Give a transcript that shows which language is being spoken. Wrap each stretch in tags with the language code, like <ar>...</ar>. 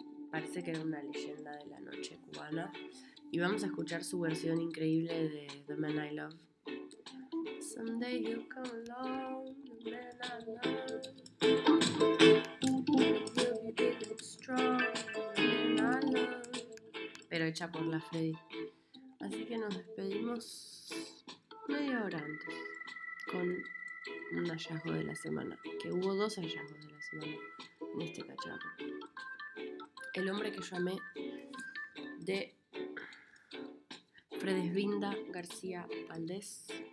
<es>Parece que era una leyenda de la noche cubana. Y vamos a escuchar su versión increíble de The Man I Love.</es> <en>Someday you come along, the man I love. You get it strong, the man I love.</en> <es>Pero hecha por la Freddy. Así que nos despedimos media hora antes con un hallazgo de la semana. Que hubo dos hallazgos de la semana en este cacharro. El hombre que yo amé, de Fredeslinda García Valdés.</es>